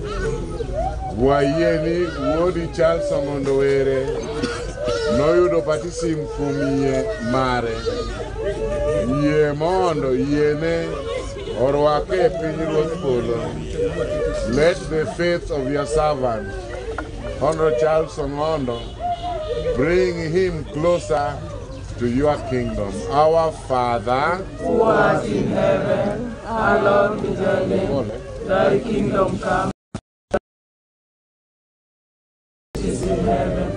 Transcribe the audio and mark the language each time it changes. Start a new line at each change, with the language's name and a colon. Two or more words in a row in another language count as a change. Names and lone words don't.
Luo (Kenya and Tanzania): Wayeni Wodi Charles Omondo Were noyudo patisim kumie mare Yie mondo Yene orwake piny Ruoth Polo.
English: Let the faith of your servant Honorable Charles Omondo bring him closer to your kingdom. Our Father who art in heaven, hallowed be thy name. Thy kingdom come, which is in heaven.